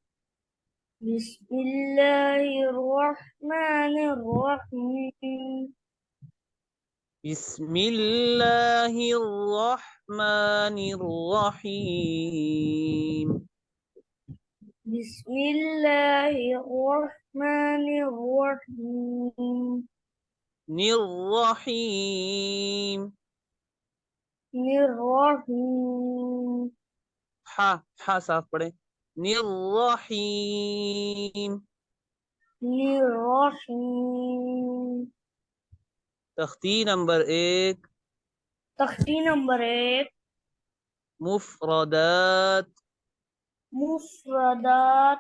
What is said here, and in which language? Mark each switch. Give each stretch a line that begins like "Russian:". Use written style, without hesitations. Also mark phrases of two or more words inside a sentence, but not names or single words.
Arabic: بسم الله الرحمن الرحيم. بسم الله الرحمن الرحيم. بسم الله الرحمن الرحيم. निर्रहीम। निर्रहीम।
Hindi: हा, हा साफ पढ़े। निर्रहीम।
Arabic: निर्रहीम।
Hindi: तख्ती नंबर 1। तख्ती नंबर 1। मुफरदात। मुफरदात।